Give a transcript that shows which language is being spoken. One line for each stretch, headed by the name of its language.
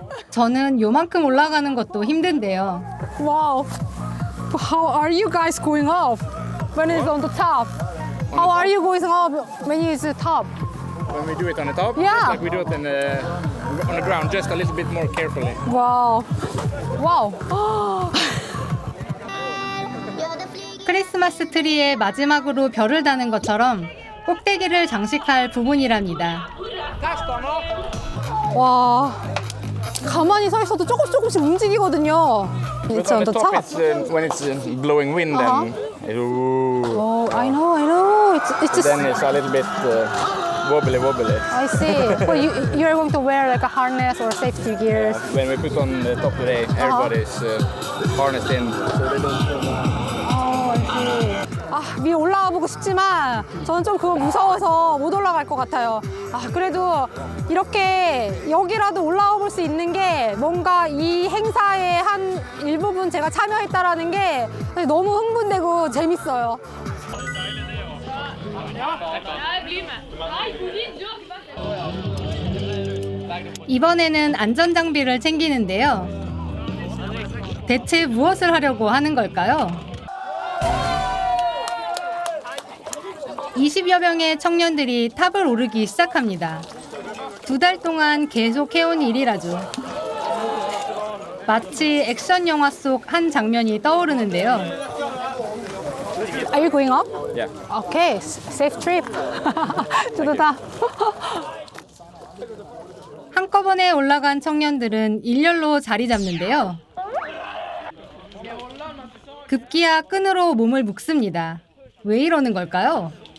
Korean: 저는 요만큼 올라가는 것도 힘든데요.
English: Wow. How are you guys going up when it's on the top? How are you going up when it's the top? When we do it on the top, Yeah. just like we do it on the ground, just a little bit more carefully. Wow. Wow.
Korean: 크리스마스 트리에 마지막으로 별을 다는 것처럼 꼭대기를 장식할 부분이랍니다. 와. 가만히 서 있어도 조금씩 움직이거든요.
English: It's on the top. When it's blowing wind, then Oh, I know. It's just. then it's a little bit wobbly. I see. Well, you're going to wear like a harness or safety gears. When we put on the top today, everybody's harnessed in, so they don't fall down. I see.
Korean: 아, 위에 올라가 보고 싶지만 저는 좀 그거 무서워서 못 올라갈 것 같아요. 아, 그래도 이렇게 여기라도 올라가 볼 수 있는 게 뭔가 이 행사의 한 일부분 제가 참여했다라는 게 너무 흥분되고 재밌어요. 이번에는 안전장비를 챙기는데요. 대체 무엇을 하려고 하는 걸까요? 20여 명의 청년들이 탑을 오르기 시작합니다. 2달 동안 계속 해온 일이라죠. 마치 액션 영화 속 한 장면이 떠오르는데요.
English: Are you going up? Yeah. Okay, safe trip to the top.
Korean: 한꺼번에 올라간 청년들은 일렬로 자리 잡는데요. 급기야 끈으로 몸을 묶습니다. 왜 이러는 걸까요?